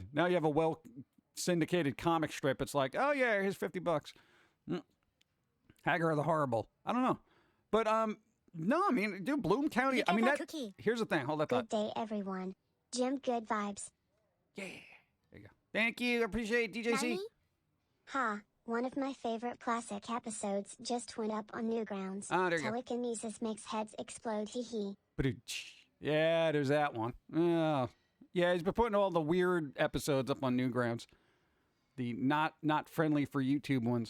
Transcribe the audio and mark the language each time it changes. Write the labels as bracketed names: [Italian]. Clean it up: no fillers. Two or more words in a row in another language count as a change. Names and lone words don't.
[English] Now you have a well-syndicated comic strip. It's like, oh, yeah, here's $50. Hagar the Horrible. I don't know. But, no, I mean, dude, Bloom County, I mean, that, here's the thing. Hold that thought. Good day, everyone. Jim, good vibes. Yeah. There you go. Thank you. I appreciate it, DJC. Nani? Ha, one of my favorite classic episodes just went up on Newgrounds. Ah, there you go. Telekinesis makes heads explode, hee hee. Yeah, there's that one. Yeah, he's been putting all the weird episodes up on Newgrounds. The not friendly for YouTube ones.